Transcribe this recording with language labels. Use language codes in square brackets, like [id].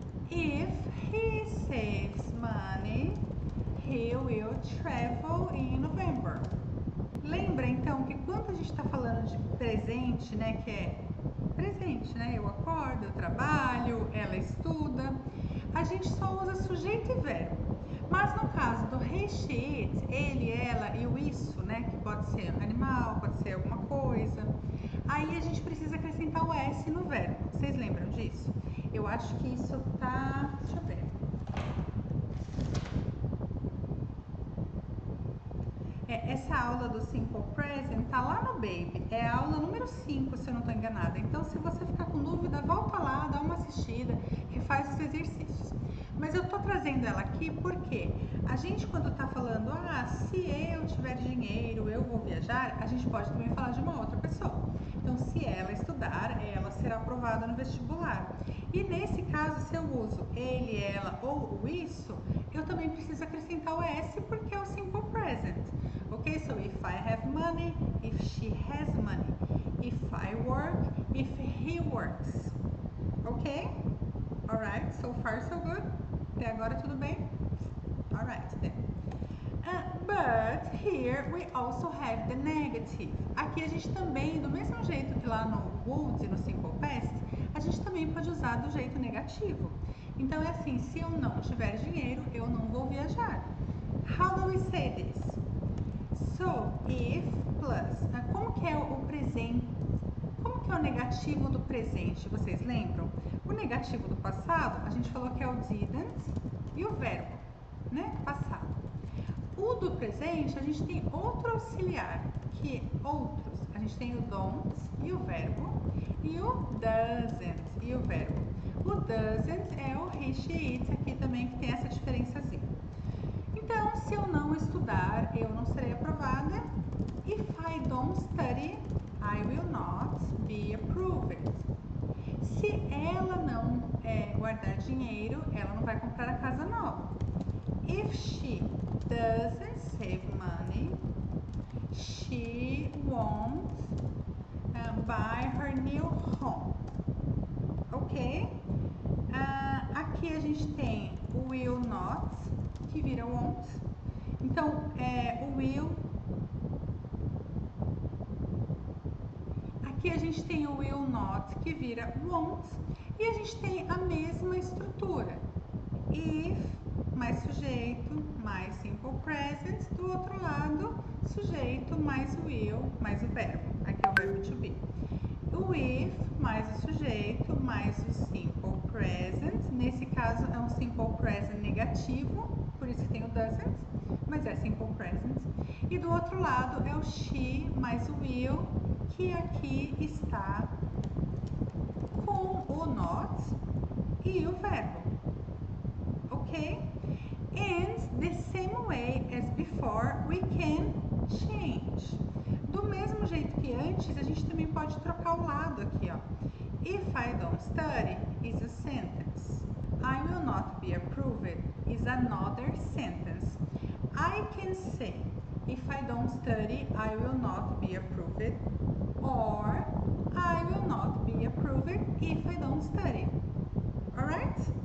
[en] If he saves money, he will travel in November. [pt] Lembra então que quando a gente está falando de presente, né, que é presente, né, eu acordo, eu trabalho, ela estuda, a gente só usa sujeito e verbo. Mas no caso do he, she, it, ele, ela e o isso, né, que pode ser animal, pode ser alguma coisa, aí a gente precisa acrescentar o s no verbo. Vocês lembram disso? Eu acho que isso tá... deixa eu ver. Essa aula do Simple Present tá lá no Baby, é a aula número 5, se eu não estou enganada. Então, se você ficar com dúvida, volta lá, dá uma assistida, refaz os exercícios. Mas eu tô trazendo ela aqui porque a gente, quando tá falando, se eu tiver dinheiro, eu vou viajar, a gente pode também falar de uma outra pessoa. Então, se ela estudar, ela será aprovada no vestibular. E nesse caso, se eu uso ele, ela ou o isso, eu também preciso acrescentar o S porque é o Simple Present. Ok? [en] So, if I have money, if she has money, if I work, if he works. Ok? Alright, so far so good? [pt] Até agora tudo bem? [en] Alright then. But here we also have the negative. [pt] Aqui a gente também, do mesmo jeito que lá no would, no Simple Past, a gente também pode usar do jeito negativo. Então é assim, se eu não tiver dinheiro, eu não vou viajar. [en] How do we say this? So, if plus, [pt] como que é o presente? Como que é o negativo do presente? Vocês lembram? O negativo do passado, a gente falou que é o didn't e o verbo, né? Passado. O do presente, a gente tem outro auxiliar, que outros. A gente tem o don't e o verbo, e o doesn't e o verbo. O doesn't é o he, she, it aqui também, que tem essa diferençazinha. Então, se eu não estudar, eu não serei aprovada. [en] If I don't study, I will not be approved. [pt] Se ela não guardar dinheiro, ela não vai comprar a casa nova. [en] If she doesn't save money, she won't buy her new home. [pt] Ok? Aqui a gente tem o will not, que vira won't. Então, o will... Aqui a gente tem o will not, que vira won't. E a gente tem a mesma estrutura. If, mais sujeito, mais simple present. Do outro lado, sujeito mais will, mais o verbo. Aqui é o verbo to be. O if, mais o sujeito, mais o simple present. Nesse caso, é um simple present negativo, por isso que tem o doesn't, mas é simple present. E do outro lado, é o she mais o will, que aqui está com o not e o verbo. Ok? [en] And the same way as before, we can change. [pt] Do mesmo jeito que antes, a gente também pode trocar o lado aqui, ó. [en] If I don't study is a sentence. I will not be approved is another sentence. I can say, if I don't study, I will not be approved, or I will not be approved if I don't study. Alright?